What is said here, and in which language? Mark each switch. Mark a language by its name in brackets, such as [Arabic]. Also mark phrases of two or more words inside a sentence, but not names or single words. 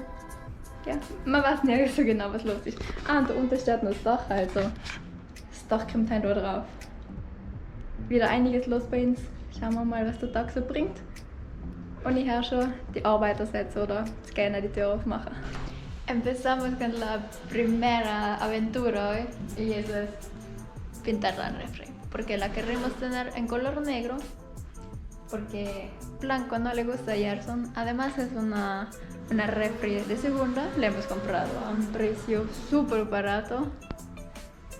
[German] Ja, man weiß nicht so genau, was los ist. Und da unten steht noch das Dach, also das Dach kommt heute auch drauf. Wieder einiges los bei uns. Schauen wir mal, was der Tag so bringt. Und ich höre schon die Arbeiter setzen oder das gerne die Tür aufmachen. [Spanish] Empezamos con la primera aventura hoy y eso es pintar la refri. Porque la queremos tener en color negro. Porque blanco no le gusta a Gerson. Además es una refri de segunda. La hemos comprado a un precio súper barato.